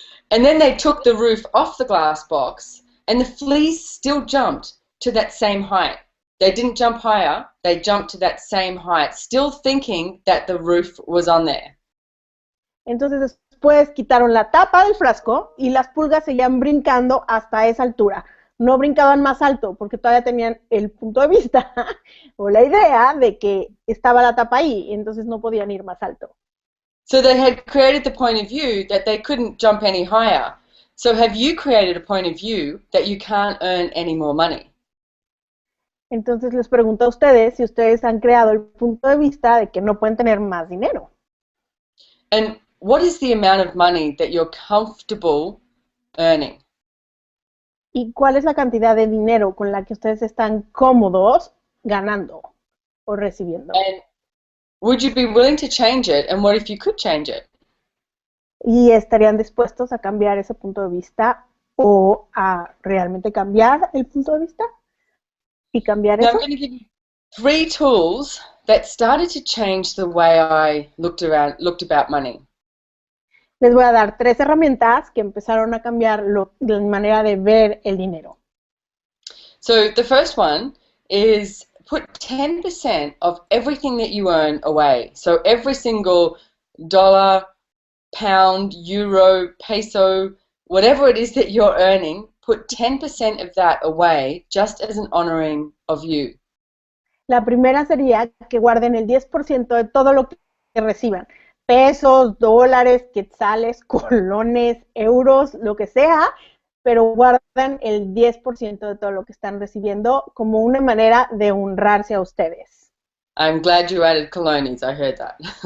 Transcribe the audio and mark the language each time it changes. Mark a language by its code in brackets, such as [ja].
[en] And then they took the roof off the glass box, and the fleas still jumped to that same height. They didn't jump higher, they jumped to that same height, still thinking that the roof was on there. [es] Entonces después quitaron la tapa del frasco y las pulgas seguían brincando hasta esa altura. No brincaban más alto porque todavía tenían el punto de vista o la idea de que estaba la tapa ahí, y entonces no podían ir más alto. [en] So they had created the point of view that they couldn't jump any higher. So have you created a point of view that you can't earn any more money? [es] Entonces les pregunto a ustedes si ustedes han creado el punto de vista de que no pueden tener más dinero. [en] And what is the amount of money that you're comfortable earning? [es] ¿Y cuál es la cantidad de dinero con la que ustedes están cómodos ganando o recibiendo? [en] And would you be willing to change it? And what if you could change it? [es] ¿Y estarían dispuestos a cambiar ese punto de vista o a realmente cambiar el punto de vista? ¿Y cambiar [en] Now [es] eso? [en] I'm going to give you 3 tools that started to change the way I looked about money. [es] Les voy a dar 3 herramientas que empezaron a cambiar la manera de ver el dinero. [en] So the first one is put 10% of everything that you earn away. So every single dollar, pound, euro, peso, whatever it is that you're earning, put 10% of that away just as an honoring of you. [es] La primera sería que guarden el 10% de todo lo que reciban. Pesos, dólares, quetzales, colones, euros, lo que sea, pero guardan el 10% de todo lo que están recibiendo como una manera de honrarse a ustedes. [en] I'm glad you added colones, I heard that.